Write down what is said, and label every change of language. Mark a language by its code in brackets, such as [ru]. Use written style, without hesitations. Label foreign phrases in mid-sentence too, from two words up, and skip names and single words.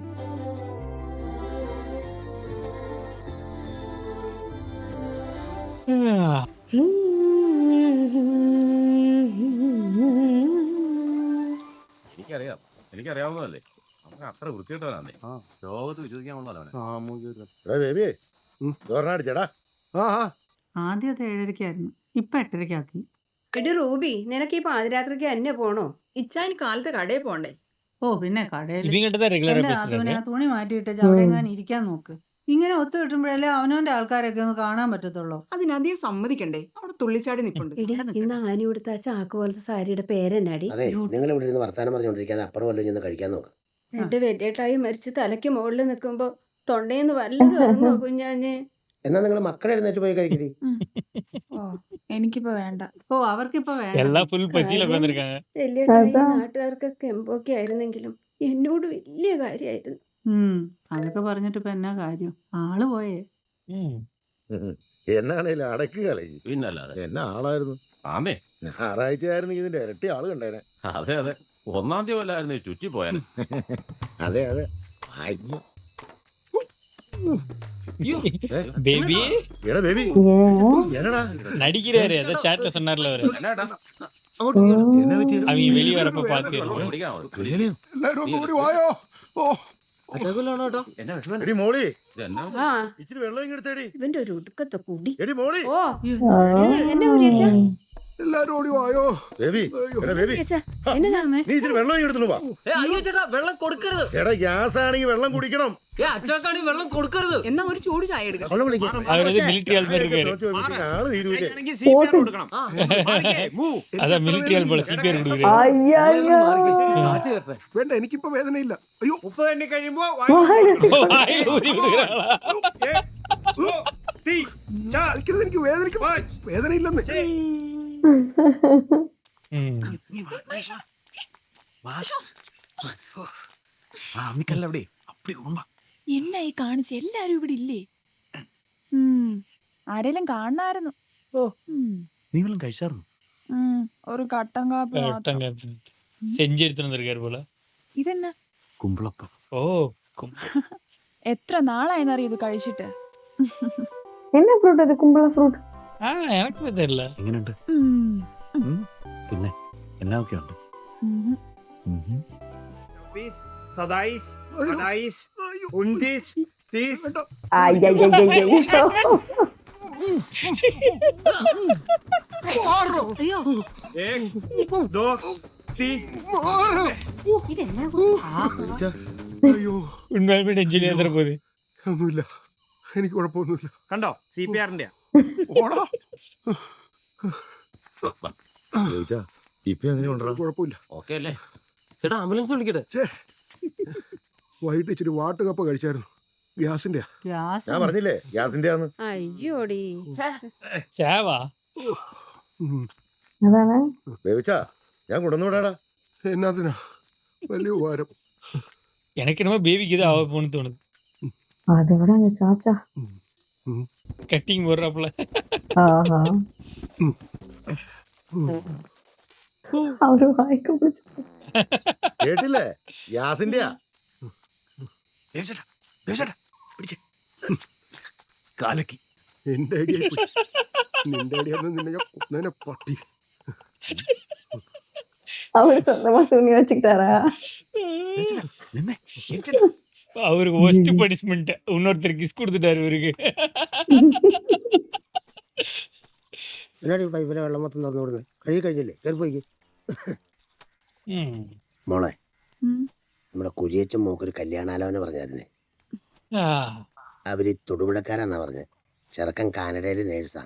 [ml] എനിക്കറിയാവുന്നതല്ലേ, അത്ര വൃത്തിയിട്ടവനാണേ. ലോകത്ത് വിശ്വസിക്കാൻ ആദ്യം അത് 7:30 ഇപ്പൊ 8:30 എടി റൂബി, നിനക്ക് ഈ പാതിരാത്രിക്ക് എന്നെ പോണോ? ഇച്ചാൻ കാലത്ത് കടയിൽ പോണ്ടേ? ഓ പിന്നെ കടയിൽ [ta] ഇവங்கிட்ட தான் ரெகுலரா [ml] എന്റെ [ta] பேசுறாரு. [ml] അതുവിനെ ആ തുണി മാറ്റിയിട്ട് അവിടെ എങ്ങാനും ഇരിക്കാൻ നോക്ക്. ഇങ്ങനെ ഒത്തു കിട്ടുമ്പോഴല്ലേ അവനവന്റെ ആൾക്കാരൊക്കെ ഒന്ന് കാണാൻ പറ്റത്തുള്ളൂ. അതിനധികം സമ്മതിക്കണ്ടേ? അവിടെ തുള്ളിച്ചാടി നിപ്പുണ്ട്. ഇന്ന് ആനി കൊടുത്ത ആ ചാക്ക് പോലത്തെ സാരിയുടെ പേരെന്നാടി? അതെ, നിങ്ങൾ ഇവിടെ ഇരുന്ന് വർത്താനം പറഞ്ഞുകൊണ്ടിരിക്കാതെ അപ്പുറം വല്ലതും ചെന്ന് കഴിക്കാൻ നോക്കാം. എന്റെ വലിയേട്ടായി മരിച്ച് തലയ്ക്ക് മുകളിൽ നിൽക്കുമ്പോ തൊണ്ടേന്ന് വല്ലതും ഇറങ്ങോ കുഞ്ഞാഞ്ഞ്? എന്നാ നിങ്ങൾ മക്കളെ എഴുന്നേറ്റ് പോയി കഴിക്കടി. ഓ എനിക്കിപ്പോ വേണ്ട. ഓ അവർക്കിപ്പോ വേണ്ട. [ta] எல்லாம் ஃபுல் பசியில உட்கார்ந்திருக்காங்க. [ml] വലിയേട്ടായി നാട്ടുകാർക്കൊക്കെ എമ്പൊക്കെ ആയിരുന്നെങ്കിലും എന്നോട് വലിയ കാര്യമായിരുന്നു. അതൊക്കെ പറഞ്ഞിട്ട് ഇപ്പൊ എന്നാ കാര്യം? ആള് പോയേ. എന്നാണേലും അടക്കുകയല്ലേ. പിന്നല്ലാതെ എന്നാ ആളായിരുന്നു. ആമേ. ഞായറാഴ്ച ആയിരുന്നു ഇതിന്റെ ഇരട്ടി ആള് കണ്ടേനെ. അതെ അതെ, 1-ാം തീയതി വല്ലായിരുന്നു ചുറ്റി പോയാൽ. അതെ അതെ. അയ്യോ. பேபி എടാ ബേബി, എന്നടാ [ta] நடிக்கிறாரு. அத சாட்ல சொன்னார்ல அவரு. [ml] എന്നാടാ എന്നാ പറ്റി? [ta] அவங்க வெளிய வரப்ப பாத்து. [ml] എല്ലാരും ഒന്ന് ഓടി വായോ. ഓ എന്നാ വിഷമം? എടി മോളി, ഇതെന്നാ ആ ഇച്ചിരി വെള്ളം ഇങ്ങെടുത്തേടി. ഇവന്റെ ഒരു ഒടുക്കത്തെ കുടി. എടി മോളി, ഓ എന്നെ ഊരിയച്ചാ എല്ലാരും ഓടി വായോ. ബേബി, എടാ ബേബി, എന്നതാ നീ ഇച്ചിരി വെള്ളം ഇങ്ങെടുത്തു വാ. അയ്യോ ചേട്ടാ വെള്ളം കൊടുക്കരുത്. എടാ ഗ്യാസ് ആണെങ്കിൽ വെള്ളം കുടിക്കണം. അറ്റാക്കാണെങ്കിൽ വെള്ളം കൊടുക്കരുത്. എന്നാ ഒരു ചൂട് ചായ എടുക്കാം. അവളെ വിളിക്കാം. [ta] அவர் வந்து மிலிட்டரி ஆள் மாதிரி இருக்காரு. [ml] ആള് തീരൂലേ. [ta] அதான் மிலிட்டரி ஆள் போல சிபிஆர் கொடுக்குறாரு. ஐயோ, [ml] വേണ്ട, എനിക്കിപ്പോ വേദനയില്ല. അയ്യോ, 30 എണ്ണി കഴിയുമ്പോ [ta] வாயில ஊதி கொடுக்குறாங்களா? [ml] കളിക്കരുത്, എനിക്ക് വേദനിക്കും. വേദനയില്ലെന്ന്. അമ്മിക്കല്ലവിടെ അപ്പടി കുടുംബ എന്നായി കാണിച്ച് എല്ലാരും ഇവിടെ ഇല്ലേ? ആരെങ്കിലും കാണായിരുന്നു. ഓ നീ വല്ലതും കഴിച്ചായിരുന്നു? ഒരു കട്ടൻ കാപ്പി മാത്രം. [ta] செஞ்சு எடுத்துட்டு வந்திருக்காரு போல. [ml] ഇതെന്നാ? കുമ്പളപ്പം. ஓ എത്ര നാളായെന്നറിയ ഇത് കഴിച്ചിട്ട്. [ta] என்ன ஃப்ரூட் அது? கும்பள ஃப்ரூட். எனக்குமே தெரியல. [ml] എങ്ങനെയുണ്ട്? പിന്നെ എല്ലാമൊക്കെ ഉണ്ട്. അയ്യോ അയ്യോ, [ta] உண்மையாலுமே நெஞ்சிலே ஏத்துற போகுது. [ml] ഒന്നുമില്ല, എനിക്ക് കുഴപ്പമൊന്നുമില്ല. കണ്ടോ? CPR-ന്റെ ഓടാ. ഇപ്പൊ എങ്ങനെയുണ്ടോ? കുഴപ്പമില്ല. ഓക്കെ അല്ലേ ചേട്ടാ? ആംബുലൻസ് വിളിക്കട്ടെ. വൈകിട്ട് ഇച്ചിരി വാട്ടുകപ്പ കഴിച്ചായിരുന്നു. ഗ്യാസിന്റെ. ഗ്യാസ് ഞാൻ പറഞ്ഞില്ലേ ഗ്യാസിന്റെ ആന്ന്. അയ്യോടി ചാവാ അതാണ് ബേബിച്ചാ ഞാൻ കൊണ്ടുവന്നുവിടാടാ. എന്നാത്തിനാ? വലിയ ഉപകാരം. [ta] எனக்கு என்னமோ பேபிக்கு தான் ஆக போகணும்னு தோணுது. அதை விட அந்த சாச்சா கட்டிங் போடுறாப்புல. [ml] ஆஹா അവര് വായിക്ക് പിടിച്ചു. കേട്ടില്ലേ ഗ്യാസിന്റെയാ. കാലക്കി എന്റെ ഐഡിയ നിന്റെ ഐഡിയ നിന്നെ ഞാൻ കൊന്നേനെ പട്ടി. [ta] அவரு சொந்தமா சூனி வச்சுக்கிட்டாரா? அவருக்கு [en] worst punishment [ta] இன்னொருத்தர் கிஸ் கொடுத்துட்டாரு இவருக்கு. [ml] എന്നാടി പൈപ്പിലെ വെള്ളം മൊത്തം തുറന്നു വിടുന്നത്? കഴുകി കഴിഞ്ഞില്ലേ? കയറി പോയിക്ക്. മോളെ, നമ്മുടെ കുരിയച്ചൻ മോക്കൊരു കല്യാണാലോചന പറഞ്ഞായിരുന്നേ. അവര് തൊടുപുഴക്കാരാന്നാ പറഞ്ഞത്. ചെറുക്കൻ കാനഡയിലെ നേഴ്സാ.